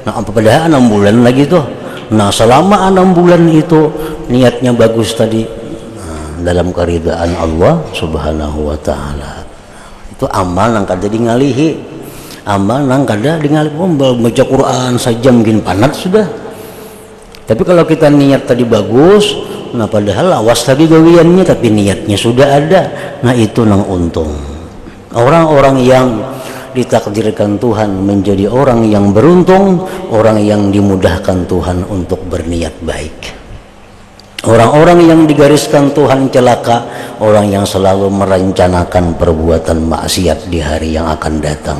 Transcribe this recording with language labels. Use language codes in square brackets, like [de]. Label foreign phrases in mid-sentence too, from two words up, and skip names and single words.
[id] Nah, apa padahal 6 bulan lagi tuh. Nah, selama 6 bulan itu niatnya bagus tadi, dalam keridaan Allah [ar] سبحانه وتعالى. [bjn] Itu amal nang kada ngalihi. Amal nang kada ngalihi, baca Quran sajam gin panat sudah. [id] Tapi kalau kita niat tadi bagus, nah padahal awas tadi gawiannya tapi niatnya sudah ada. [bjn] Nah, itu nang untung. [id] Orang-orang yang ditakdirkan Tuhan menjadi orang yang beruntung, orang yang dimudahkan Tuhan untuk berniat baik. Orang-orang yang digariskan Tuhan celaka, orang yang selalu merencanakan perbuatan maksiat di hari yang akan datang.